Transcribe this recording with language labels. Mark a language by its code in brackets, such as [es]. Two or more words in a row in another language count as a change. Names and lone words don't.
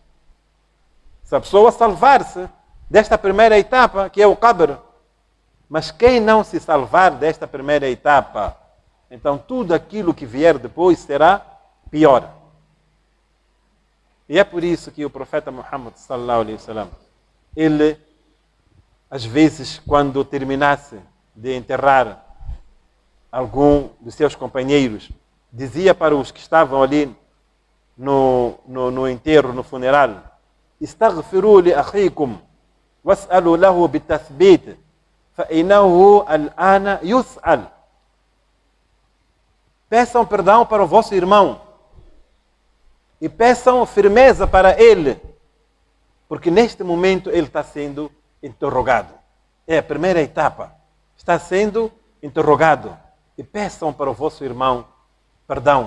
[pt] Se a pessoa salvar-se desta primeira etapa, que é o qabr. Mas quem não se salvar desta primeira etapa, então tudo aquilo que vier depois será pior. E é por isso que o profeta Muhammad [ar] صلى الله عليه وسلم, [pt] ele, às vezes, quando terminasse de enterrar algum dos seus companheiros, dizia para os que estavam ali no enterro, no funeral: [ar] "استغفروا لأخيكم واسألوا له بالتثبيت فإنه الآن يسأل." [pt] Peçam perdão para o vosso irmão e peçam firmeza para ele, porque neste momento ele está sendo interrogado. É a primeira etapa. Está sendo interrogado. E peçam para o vosso irmão perdão.